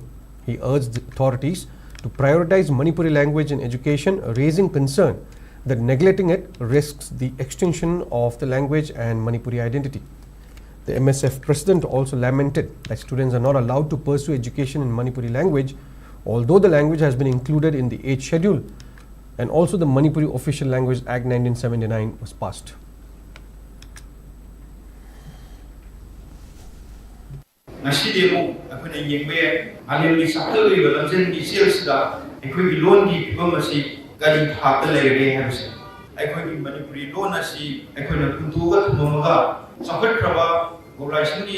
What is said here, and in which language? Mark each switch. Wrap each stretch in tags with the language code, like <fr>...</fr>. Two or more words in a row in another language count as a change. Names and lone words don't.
<en>He urged the authorities to prioritize Manipuri language in education, raising concern that neglecting it risks the extinction of the language and Manipuri identity. The MSF president also lamented that students are not allowed to pursue education in Manipuri language, although the language has been included in the 8th schedule and also the Manipuri Official Language Act 1979 was passed.</en> <mni>ꯑꯩꯈꯣꯏꯅ ꯌꯦꯡꯕ ꯌꯥꯏ ꯃꯥꯂꯦꯝꯒꯤ ꯆꯥꯎꯈꯠꯂꯛꯂꯤꯕ ꯂꯝꯖꯦꯟꯒꯤ ꯆꯦꯜꯁꯤꯗ ꯑꯩꯈꯣꯏꯒꯤ ꯂꯣꯟꯒꯤ ꯐꯤꯕꯝ ꯑꯁꯤ ꯀꯔꯤ ꯊꯥꯛꯇ ꯂꯩꯔꯒꯦ ꯍꯥꯏꯕꯁꯤ ꯑꯩꯈꯣꯏꯒꯤ ꯃꯅꯤꯄꯨꯔꯤ ꯂꯣꯟ ꯑꯁꯤ ꯑꯩꯈꯣꯏꯅ ꯍꯨꯟꯇꯣꯛꯑꯒ ꯊꯝꯃꯝꯃꯒ ꯆꯥꯎꯈꯠꯈ꯭ꯔꯕ ꯒ꯭ꯂꯣꯕꯦꯂꯥꯏꯖꯦꯁꯟꯒꯤ</mni>